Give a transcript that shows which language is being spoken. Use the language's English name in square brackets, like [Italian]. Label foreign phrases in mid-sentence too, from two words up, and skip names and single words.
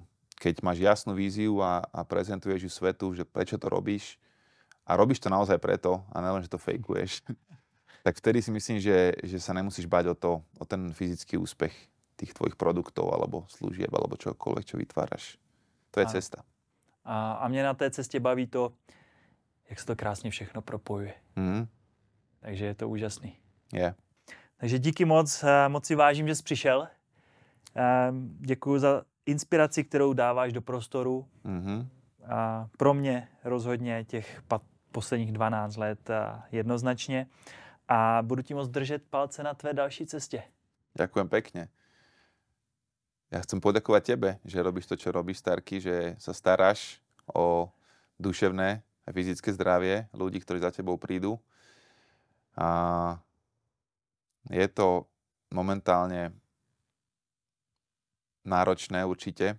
[Slovak] Keď máš jasnú víziu a prezentuješ ju svetu, že prečo to robíš a robíš to naozaj preto a nelen, že to fejkuješ, tak vtedy si myslím, že sa nemusíš bať o ten fyzický úspech tých tvojich produktov alebo služieb alebo čokoľvek, čo vytváraš. [Czech] To je cesta. A mě na té cestě baví to, jak se to krásně všechno propojuje. Takže je to úžasný. [English] Yeah. [Czech] Takže díky moc si vážím, že jsi přišel. Děkuju za inspiraci, kterou dáváš do prostoru. A pro mě rozhodně těch posledních 12 let jednoznačně. A budu ti moc držet palce na tvé další cestě. [Slovak] Ďakujem pekne. Ja chcem poďakovať tebe, že robíš to, čo robíš, Starky, že sa staráš o duševné a fyzické zdravie ľudí, ktorí za tebou prídu. A je to momentálne náročné určite.